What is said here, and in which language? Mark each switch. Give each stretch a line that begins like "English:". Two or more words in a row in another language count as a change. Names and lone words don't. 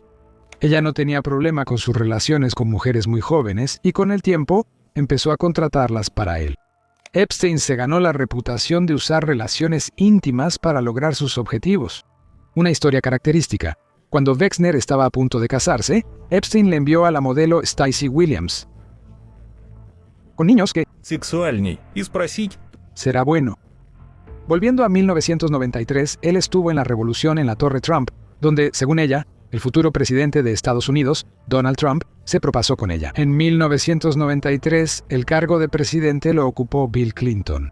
Spanish: Ella no tenía problema con sus relaciones con mujeres muy jóvenes y con el tiempo empezó a contratarlas para él. Epstein se ganó la reputación de usar relaciones íntimas para lograr sus objetivos. Una historia característica: cuando Wexner estaba a punto de casarse, Epstein le envió a la modelo Stacey Williams con niños que
Russian: Сексуальней. И спросить.
Spanish: será bueno. Volviendo a 1993, él estuvo en la revolución en la Torre Trump, donde, según ella, el futuro presidente de Estados Unidos, Donald Trump, se propasó con ella. En 1993, el cargo de presidente lo ocupó Bill Clinton.